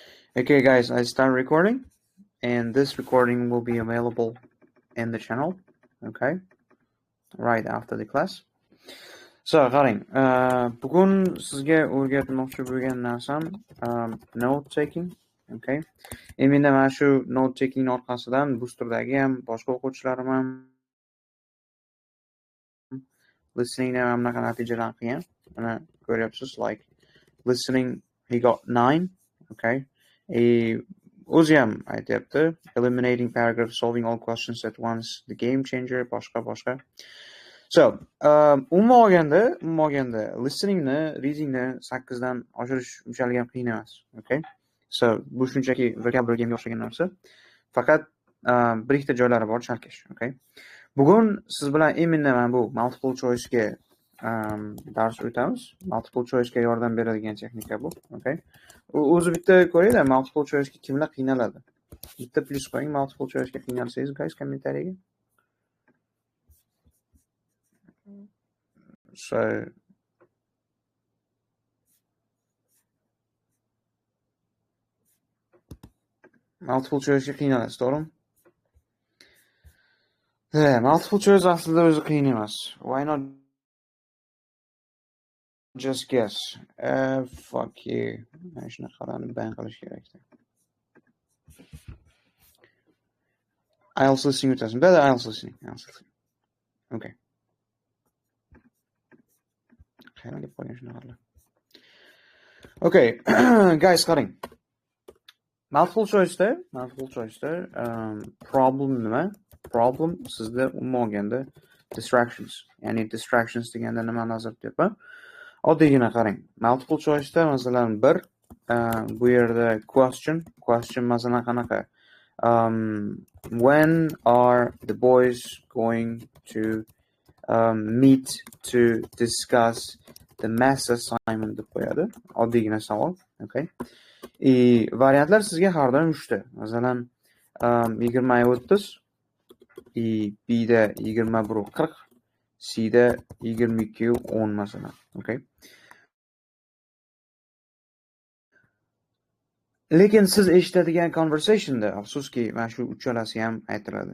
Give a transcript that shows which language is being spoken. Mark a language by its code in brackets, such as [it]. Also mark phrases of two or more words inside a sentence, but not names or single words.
[en] Okay, guys, I start recording, and this recording will be available in the channel, okay, right after the class. So, [uz] qarang, bugun sizga o'rgatmoqchi bo'lgan narsam [en] note taking, [uz] okay. Endi mana shu [en] note taking [uz] orqasidan Booster'dagi ham boshqa o'quvchilarim ham listening ham bunaqa natijalarni qilgan. Mana ko'ryapsiz, [en] like listening he got 9, okay. [uz] O'zi ham aytyapti, [en] eliminating paragraph, solving all questions at once, the game changer, [uz] boshqa. So, umuman olganda listeningni, readingni 8 dan oshirish unchalik ham qiyin emas, okay? So, bu shunchaki [en] vocabulary game [uz] o'xshagan narsa. Faqat bir ikkita joylari bor chalkash, okay? Bugun siz bilan imенно mana bu [en] multiple choice [uz] ga dars o'tamiz. [en] Multiple choice [uz] ga yordam beradigan texnika bu, okay? O'zi bitta ko'ringlar, [en] multiple choice [uz] ga kimlar qiynaladi. Bitta plus qo'ying, [en] multiple choice [uz] ga qiynalsangiz, guys, kommentariyaga. So, [en] multiple choice [uz] ga qiynalasiz, to'g'rimi? [en] Multiple choice [uz] aslida o'zi qiyin emas. [en] Why not just guess? Fuck you. [uz] Mana shunaqalarni ban qilish kerak. [en] IELTS listening [uz] o'tasan. [en] Better IELTS listening. [uz] Okay. Qayerga qo'ygan shunaqalar. Okay, guys, qarang. [en] Multiple choice'da [uz] problem nima? Problem sizda umuman olganda distractions. Ya'ni distractions deganda nima nazarda tutyapman? Oddiygina qarang. [en] Multiple choice'da [uz] masalan bu yerda question masalan qanaqa? [en] When are the boys going to meet to discuss the maths assignment [uz] deb qo'yadi. Oddiygina savol, okay? Variantlar sizga har doim 3 ta. Masalan, 20-30, B'da 21-40, C'da 22-10 masalan, okay? Lekin siz eshitadigan conversationda afsuski mana shu uchalasi ham aytiladi.